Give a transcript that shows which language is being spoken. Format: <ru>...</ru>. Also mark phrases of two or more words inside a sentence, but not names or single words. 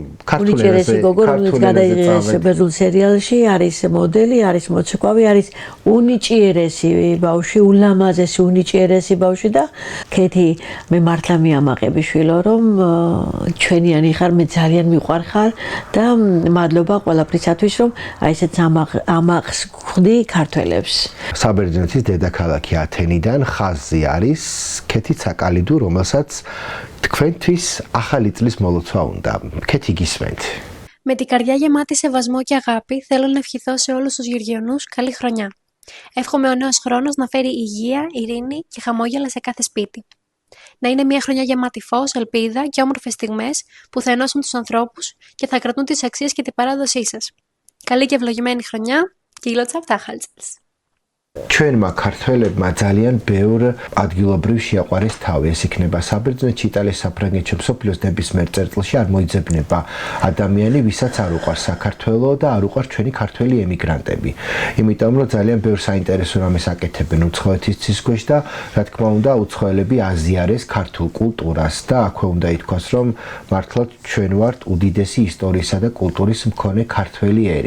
<ka>ქართულენაზე გადაიღეს ბერძნულ სერიალში არის მოდელი არის მოცეკვავი არის უნიჭიერესი ბავშვი ულამაზესი უნიჭიერესი ბავშვი და კეთი მე მართლა მიამაყები შვილო რომ ჩვენიანი ხარ მე ძალიან მიყვარ ხარ და მადლობა ყველაფრისათვის რომ აი ესეც ამახს ხვდი ქართველებს საბერძნეთის დედაქალაქი ათენიდან ხაზზე არის კეთი საკალიდუ რომელსაც თქვენთვის ახალი წლის მოლოცვა უნდა. Κέτι γისმέντ.</ka> <el>Με την καρδιά γεμάτη σεβασμό και αγάπη, θέλω να ευχηθώ σε όλους τους Γεωργιανούς καλή χρονιά. Εύχομαι ο νέος χρόνος να φέρει υγεία, ειρήνη και χαμόγελα σε κάθε σπίτι. Να είναι μια χρονιά γεμάτη φως, ελπίδα και όμορφες στιγμές που θα ενώσουν τους ανθρώπους και θα κρατούν τις αξίες και την παράδοσή σας. Καλή και ευλογημένη χρονιά και</el> <ka>გილოცავთ ახალ წელს. ჩვენმა ქართველებმა ძალიან ბევრ ადგილობრივ შეაყვარეს თავი. ეს იქნება საბერძნეთში, იტალიაში, საფრანგეთში, მსოფლიოს ნებისმიერ წერტილში არ მოიძებნება ადამიანი, ვისაც არ უყვარს საქართველო და არ უყვარს ჩვენი ქართველი ემიგრანტები. იმიტომ რომ ძალიან ბევრ საინტერესო რამეს აკეთებენ უცხოეთის ცისქვეშ და რა თქმა უნდა, უცხოელები აზიარეს ქართულ კულტურას და აქვე უნდა ითქვას, რომ მართლაც ჩვენ ვართ უდიდესი ისტორიისა და კულტურის მქონე ქართველი ერი.</ka>